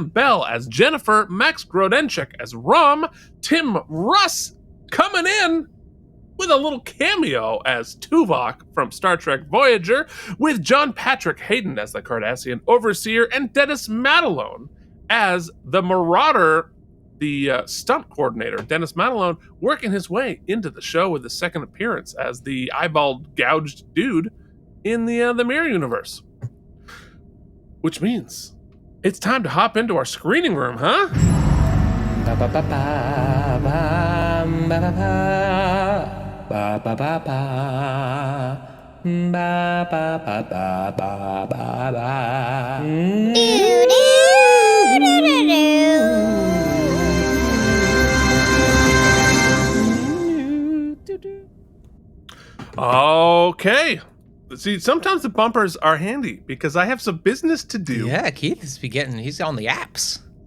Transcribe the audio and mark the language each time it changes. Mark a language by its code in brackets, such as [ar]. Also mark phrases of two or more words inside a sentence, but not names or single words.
[en] Bell as Jennifer, Max Grodenchik as Rom, Tim Russ coming in with a little cameo as Tuvok from Star Trek Voyager, with John Patrick Hayden as the Cardassian Overseer, and Dennis Matalone as the Marauder, the stunt coordinator. Dennis Matalone working his way into the show with his second appearance as the eyeball gouged dude in the Mirror Universe. Which means it's time to hop into our screening room, huh? Ba ba ba ba ba ba ba ba ba ba ba ba ba ba ba ba. Okay. See, sometimes the bumpers are handy because I have some business to do. Yeah, Keith he's on the apps.